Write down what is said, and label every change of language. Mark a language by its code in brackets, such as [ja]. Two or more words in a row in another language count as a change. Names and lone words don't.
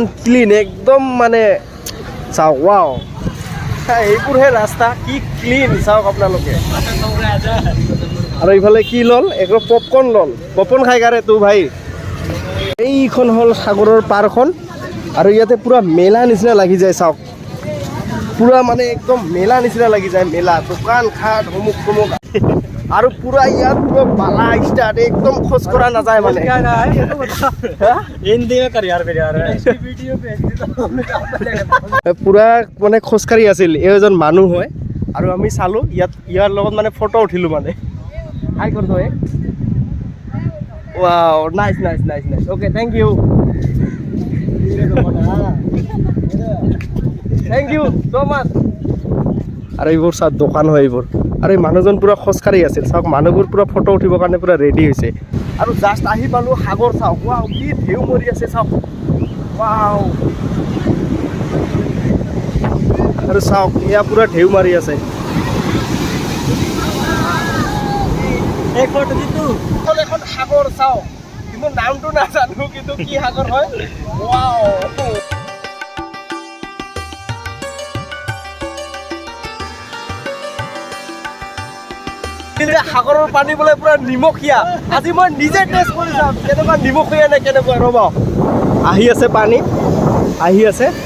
[as] ক্লিন একদম মানে চাওক ৱাও এইবোৰহে ৰাস্তা কি ক্লিন চাওক আপোনালোকে আৰু এইফালে কি ল'ল একদম পপকৰ্ণ ল'ল পপকৰ্ণ খাই কাৰে তো ভাই এইখন হ'ল সাগৰৰ পাৰখন আৰু ইয়াতে পুৰা মেলা নিচিনা লাগি যায় চাওক পুৰা মানে একদম মেলা নিচিনা লাগি যায় মেলা দোকান ঘাট অমুক তমুক আৰু পুৰা ইয়াত পুৰা বালা ষ্টাৰ্ট একদম খোজ কৰা নাযায় মানে [hi] हिंदी में कर यार मेरे यार वीडियो भेज [as] পুৰা মানে খোজকাঢ়ি আছিল এজন মানুহ হয় আৰু আমি চালোঁ ইয়াৰ লগত মানে ফটো উঠিলোঁ মানে হাই কৰ তই [en] wow nice okay thank you so much [as] আৰু এইবোৰ চাওক দোকান হয় এইবোৰ আৰু এই মানুহজন পুৰা খোজকাঢ়ি আছিল চাওক মানুহবোৰ পুৰা ফটো উঠিবৰ কাৰণে পুৰা ৰেডি হৈছে আৰু জাষ্ট আহি পালোঁ সাগৰ চাওক ৱাও কি ঢেউ মৰি আছে চাওক ৱাও আৰু চাওক এয়া পুৰা ঢেউ মাৰি আছে [hi] एक फोटो दी तू [as] এখন সাগৰ চাওক কিন্তু নামটো নাজানো কিন্তু কি সাগৰ হয় ৱাও সাগৰৰ পানী বোলে পুৰা নিমখীয়া আজি মই নিজে টেষ্ট কৰি চাম কেনেকুৱা নিমখীয়া নে কেনেকুৱা ৰ'ব আহি আছে পানী আহি আছে